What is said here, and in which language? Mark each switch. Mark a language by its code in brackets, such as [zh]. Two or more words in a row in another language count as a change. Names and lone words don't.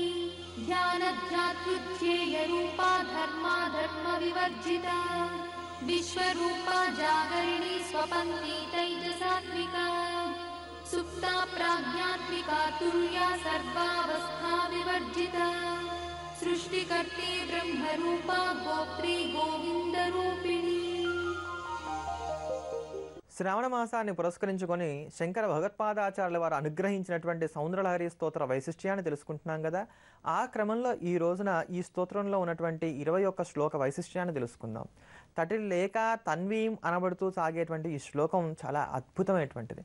[sa] ध्यानध्यात्रुध्येयरूपा धर्माधर्मविवर्जिता विश्वरूपा जागरिणी स्वपन्ती तैजसात्विका सुप्ता प्राज्ञात्मिका तुर्या सर्वावस्था विवर्जिता सृष्टिकर्त्री ब्रह्मरूपा गोत्री गोविन्दरूपिणी [te] శ్రావణ మాసాన్ని పురస్కరించుకొని శంకర భగవత్పాదాచార్యుల వారు అనుగ్రహించినటువంటి సౌందర్యలహరి స్తోత్ర వైశిష్ట్యాన్ని తెలుసుకుంటున్నాం కదా. ఆ క్రమంలో ఈ రోజున ఈ స్తోత్రంలో ఉన్నటువంటి 21 శ్లోక వైశిష్ట్యాన్ని తెలుసుకుందాం. తటిలేక తన్వీం అనబడుతూ సాగేటువంటి ఈ శ్లోకం చాలా అద్భుతమైనటువంటిది.